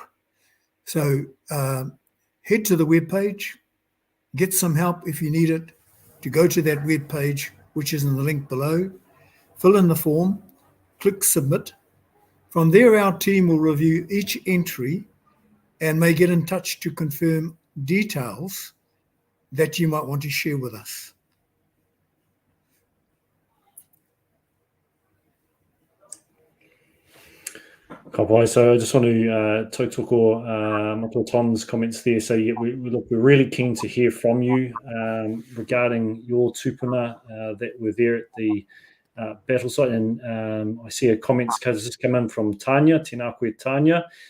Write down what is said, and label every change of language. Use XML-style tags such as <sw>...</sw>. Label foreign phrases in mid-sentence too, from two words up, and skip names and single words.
<en>So head to the webpage, get some help if you need it, to go to that webpage, which is in the link below, fill in the form, click submit. From there, our team will review each entry and may get in touch to confirm details that you might want to share with us.</en> <mi>Ka pai.</mi> <en>So I just want to tautoko Michael Tom's comments there. So yeah, we're really keen to hear from you regarding your tupuna that were there at the battle site. And I see a comments just come in from Tanya,</en> <mi>tēnā koe Tanya.</mi>